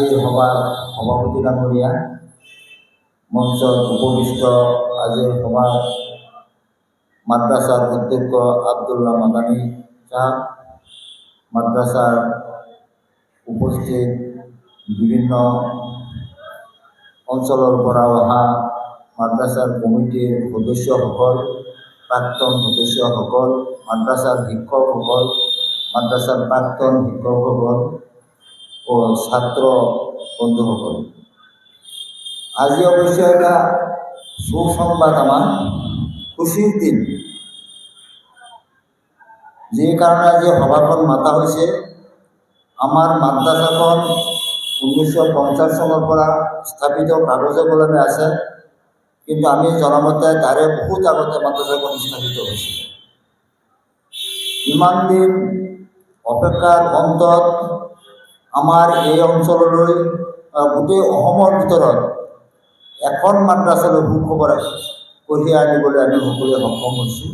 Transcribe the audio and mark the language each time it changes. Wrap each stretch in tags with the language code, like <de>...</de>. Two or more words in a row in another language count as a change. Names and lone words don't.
<as>সভার সভাপতি ডাঙৰীয়া, মঞ্চত উপবিষ্ট আজিৰ সভাৰ মাদ্রাসার অধ্যক্ষ আব্দুল্লাহ মাদানী সাহেব, মাদ্রাসার উপস্থিত বিভিন্ন অঞ্চলৰ পৰা অহা মাদ্রাসাৰ কমিটিৰ সদস্যসকল, প্ৰাক্তন সদস্যসকল, মাদ্রাসাৰ শিক্ষকসকল, মাদ্রাসাৰ প্ৰাক্তন শিক্ষকসকল ও ছাত্র বন্ধুসকল, আজি অবশ্য এটা সুসংবাদ, আমার খুশির দিন। যে কারণে আজি সভাখন মাতা হৈছে, আমার মাদ্রাসাখন 1950 চনৰ পৰা স্থাপিত কাগজে কলমে আছে, কিন্তু আমি জনামতে তাৰে বহুত আগতে মাদ্রাসাখন স্থাপিত হৈছিল। ইমান দিন অপেক্ষাৰ অন্তত আমাৰ এই অঞ্চললৈ গোটেই অসমৰ ভিতৰত এখন মাদ্রাসালৈ সুখবৰ কঢ়িয়াই আনিবলৈ আমি সকলোৱে সক্ষম হৈছোঁ।</as>